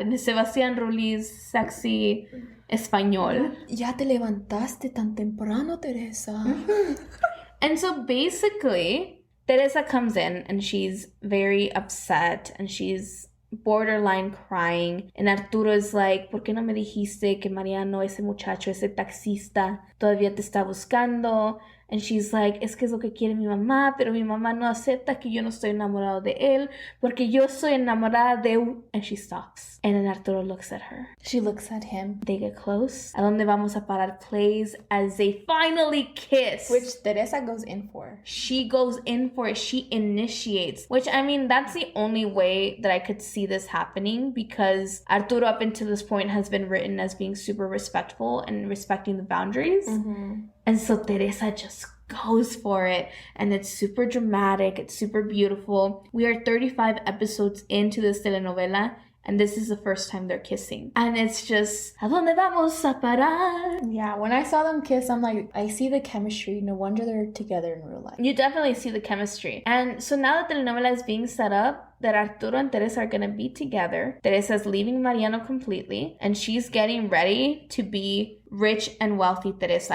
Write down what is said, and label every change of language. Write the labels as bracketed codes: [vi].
[en] And Sebastián Rulli's sexy español. [es] Ya te levantaste tan temprano, Teresa. [en] And so basically, Teresa comes in and she's very upset and she's borderline crying. And Arturo is like, [es] ¿por qué no me dijiste que Mariano, ese muchacho, ese taxista, todavía te está buscando? [en] And she's like, [es] es que es lo que quiere mi mamá, pero mi mamá no acepta que yo no estoy enamorado de él, porque yo soy enamorada de... [en] And she stops. And then Arturo looks at her. She looks at him. They get close. A Donde Vamos a Parar plays as they finally kiss. Which Teresa goes in for. She goes in for it. She initiates. Which, I mean, that's the only way that I could see this happening, because Arturo up until this point has been written as being super respectful and respecting the boundaries. Mm-hmm. And so Teresa just goes for it, and it's super dramatic, it's super beautiful. We are 35 episodes into this telenovela, and this is the first time they're kissing. And it's just, [es] ¿a dónde vamos a parar? [en] Yeah, when I saw them kiss, I'm like, I see the chemistry. No wonder they're together in real life. You definitely see the chemistry. And so now that the telenovela is being set up, that Arturo and Teresa are going to be together. Teresa's leaving Mariano completely, and she's getting ready to be rich and wealthy Teresa.